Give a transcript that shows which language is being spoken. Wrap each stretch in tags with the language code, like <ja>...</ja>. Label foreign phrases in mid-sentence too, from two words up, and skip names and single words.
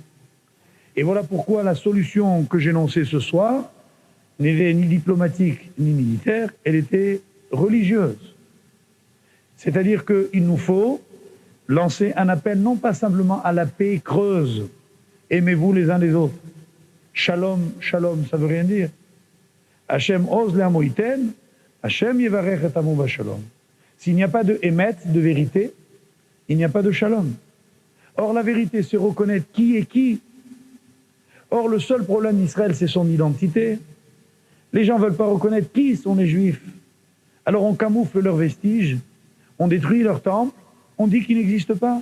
<fr>Et voilà pourquoi la solution que j'ai énoncée ce soir n'était ni diplomatique ni militaire, elle était religieuse. C'est-à-dire qu'il nous faut lancer un appel non pas simplement à la paix creuse, aimez-vous les uns les autres.</fr> <he>שלום, שלום,</he> <fr>ça veut rien dire.</fr> <he>השם עז לעמו יתן, השם יברך את עמו בשלום.</he> <fr>S'il n'y a pas de émet, de vérité, il n'y a pas de shalom. Or, la vérité, c'est reconnaître qui est qui. Or, le seul problème d'Israël, c'est son identité. Les gens ne veulent pas reconnaître qui sont les Juifs. Alors, on camoufle leurs vestiges, on détruit leur temple, on dit qu'ils n'existent pas.</fr>